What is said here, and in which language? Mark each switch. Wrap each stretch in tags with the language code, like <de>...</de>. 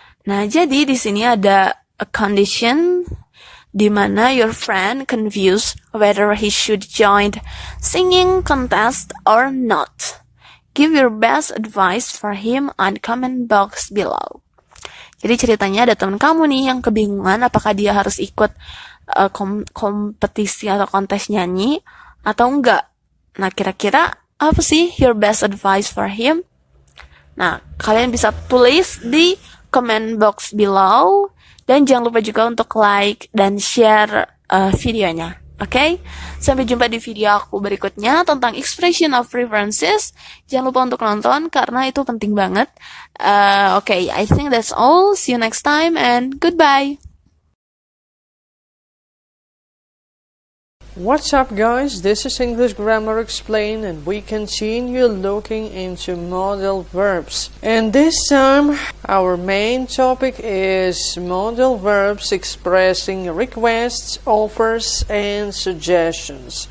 <id>Nah, jadi di sini ada</id> <en>a condition di mana your friend confused whether he should join singing contest or not. Give your best advice for him on comment box below.</en> <id>Jadi ceritanya ada teman kamu nih yang kebingungan apakah dia harus ikut kompetisi atau kontes nyanyi atau enggak. Nah, kira-kira apa sih</id> <en>your best advice for him?</en> <id>Nah, kalian bisa tulis di</id> <en>comment box below</en> <id>dan jangan lupa juga untuk like dan share videonya. Oke, sampai jumpa di video aku berikutnya tentang expression of preferences. Jangan lupa untuk nonton karena itu penting banget.</id> <en>Okay, I think that's all. See you next time and goodbye. What's up, guys? This is English Grammar Explained, and we continue looking into modal verbs. And this time, our main topic is modal verbs expressing requests, offers, and suggestions.</en>